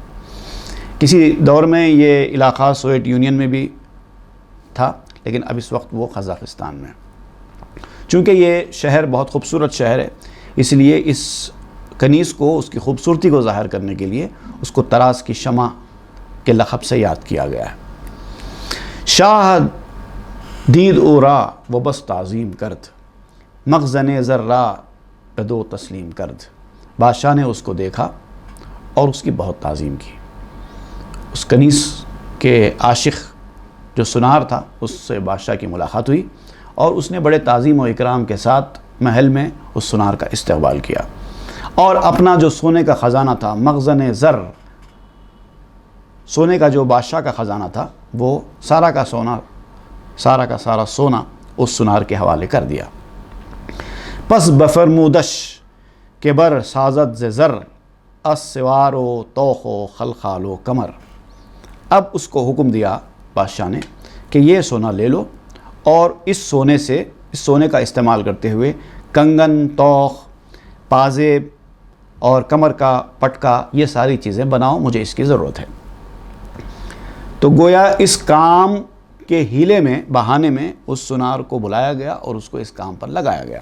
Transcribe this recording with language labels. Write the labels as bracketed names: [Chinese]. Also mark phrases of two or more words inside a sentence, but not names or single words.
[Urdu] کسی دور میں یہ علاقہ سوویت یونین میں بھی تھا، لیکن اب اس وقت وہ قزاقستان میں۔ چونکہ یہ شہر بہت خوبصورت شہر ہے، اس لیے اس کنیز کو اس کی خوبصورتی کو ظاہر کرنے کے لیے اس کو تراز کی شمع کے لقب سے یاد کیا گیا ہے۔ [Persian] شاہ دید او را و بس تعظیم کرد، مخزن ذرا بدو تسلیم کرد۔ [Urdu] بادشاہ نے اس کو دیکھا اور اس کی بہت تعظیم کی۔ اس کنیز کے عاشق جو سنار تھا اس سے بادشاہ کی ملاقات ہوئی اور اس نے بڑے تعظیم و اکرام کے ساتھ محل میں اس سونار کا استقبال کیا، اور اپنا جو سونے کا خزانہ تھا، مخزن زر، سونے کا جو بادشاہ کا خزانہ تھا، وہ سارا کا سارا سونا اس سونار کے حوالے کر دیا۔ [Persian] پس بفرمودش کہ بر سازت ز زر السوار و توخ و خلخال و کمر، [Urdu] اب اس کو حکم دیا بادشاہ نے کہ یہ سونا لے لو، اور اس سونے کا استعمال کرتے ہوئے کنگن، توخ، پازیب اور کمر کا پٹکا، یہ ساری چیزیں بناؤ، مجھے اس کی ضرورت ہے۔ تو گویا اس کام کے ہیلے میں، بہانے میں اس سونار کو بلایا گیا اور اس کو اس کام پر لگایا گیا۔